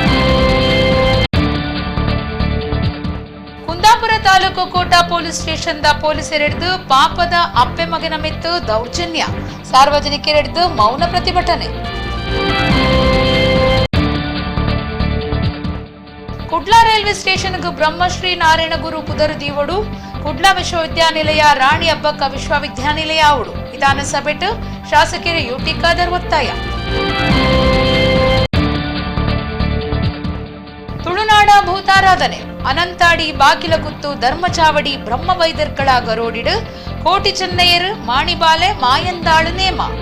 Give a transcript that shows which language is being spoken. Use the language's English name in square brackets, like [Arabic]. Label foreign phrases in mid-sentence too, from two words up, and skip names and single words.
[Tulu] ಕುಂದಾಪುರ ತಾಲೂಕು ಕೋಟ ಪೊಲೀಸ್ ಸ್ಟೇಷನ್ ದ ಪೊಲೀಸರಿಡ್ದು ಪಾಪದ ಅಪ್ಪೆ ಮಗನ ಮೆತ್ತು ದೌರ್ಜನ್ಯ. ಸಾರ್ವಜನಿಕರಿಡ್ದು ಮೌನ ಪ್ರತಿಭಟನೆ. ಕುಡ್ಲ ರೈಲ್ವೆ ಸ್ಟೇಷನ್ ಬ್ರಹ್ಮಶ್ರೀ ನಾರಾಯಣ ಗುರು ಪುದರ್ ದೀವಡು ಕುಡ್ಲ ವಿಶ್ವವಿದ್ಯಾನಿಲಯ ರಾಣಿ ಅಬ್ಬಕ್ಕ ವಿಶ್ವವಿದ್ಯಾನಿಲಯ ಅವಡು ವಿಧಾನಸಭೆಟ್ ಶಾಸಕರ ಯುಟಿ ಖಾದರ್ ಒತ್ತಾಯ. ತುಳುನಾಡ ಭೂತಾರಾಧನೆ ಅನಂತಾಡಿ ಬಾಕಿಲಕುತ್ತು ಧರ್ಮಚಾವಡಿ ಬ್ರಹ್ಮ ವೈದ್ಯರ್ಗಳ ಗರೋಡಿಡು ಕೋಟಿ ಚೆನ್ನಯ್ಯರು ಮಾಣಿಬಾಲೆ ಮಾಯಂದಾಳು ನೇಮ.